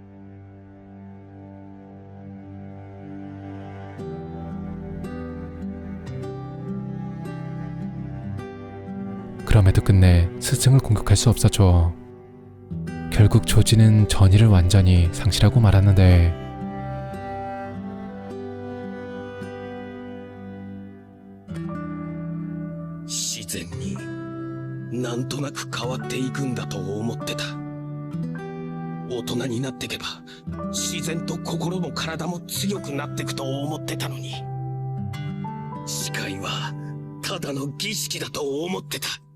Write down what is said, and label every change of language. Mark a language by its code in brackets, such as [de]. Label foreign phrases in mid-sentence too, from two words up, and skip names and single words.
[ko] 그럼에도 끝내 스승을 공격할 수 없었죠. 결국 초지는 전의를 완전히 상실하고 말았는데, [ja] 自然になんとなく変わっていくんだと思ってた。大人になってけば自然と心も体も強くなってくと思ってたのに、誓いはただの儀式だと思ってた。